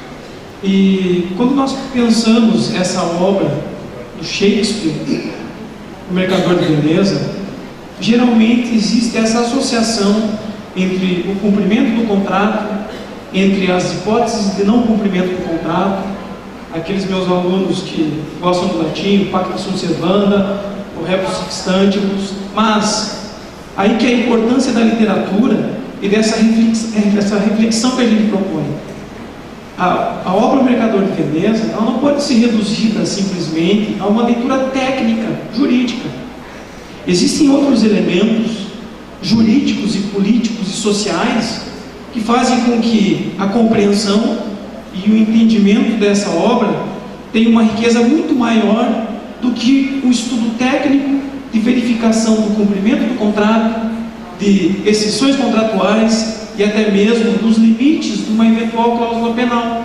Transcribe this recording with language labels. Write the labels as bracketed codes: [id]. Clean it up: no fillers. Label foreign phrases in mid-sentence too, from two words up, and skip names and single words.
[pt] E quando nós pensamos essa obra do Shakespeare, O Mercador de Veneza, geralmente existe essa associação entre o cumprimento do contrato, entre as hipóteses de não cumprimento do contrato, aqueles meus alunos que gostam do latim, o [la] pacta sunt servanda, [pt] o [la] rebus sic stantibus, [pt] mas aí que é a importância da literatura e dessa reflexão que a gente propõe. A obra O Mercador de Veneza, ela não pode ser reduzida simplesmente a uma leitura técnica, jurídica. Existem outros elementos jurídicos e políticos e sociais que fazem com que a compreensão e o entendimento dessa obra tenha uma riqueza muito maior do que o estudo técnico de verificação do cumprimento do contrato, de exceções contratuais e até mesmo dos limites de uma eventual cláusula penal.